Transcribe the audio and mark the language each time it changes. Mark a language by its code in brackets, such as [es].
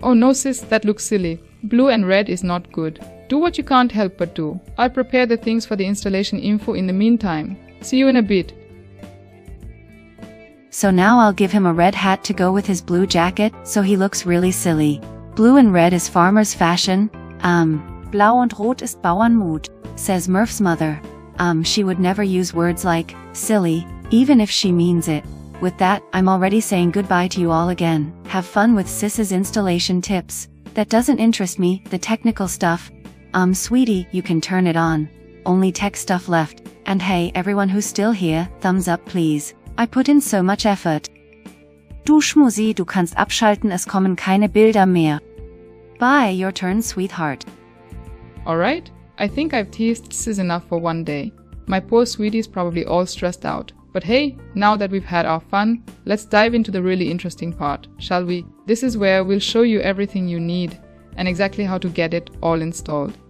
[en] Oh no sis, that looks silly. Blue and red is not good. Do what you can't help but do. I'll prepare the things for the installation info in the meantime. See you in a bit. So now I'll give him a red hat to go with his blue jacket, so he looks really silly. Blue and red is farmer's fashion. [de] Blau und Rot ist Bauernmut, [en] says Murph's mother. She would never use words like silly, even if she means it. With that, I'm already saying goodbye to you all again. Have fun with Sis's installation tips. That doesn't interest me, the technical stuff. Sweetie, you can turn it on. Only tech stuff left. And hey, everyone who's still here, thumbs up please. I put in so much effort. [de] Du Schmusi, du kannst abschalten, es kommen keine Bilder mehr. [en] Bye, your turn, sweetheart. Alright, I think I've teased Sis enough for one day. My poor sweetie's probably all stressed out. But hey, now that we've had our fun, let's dive into the really interesting part, shall we? This is where we'll show you everything you need and exactly how to get it all installed.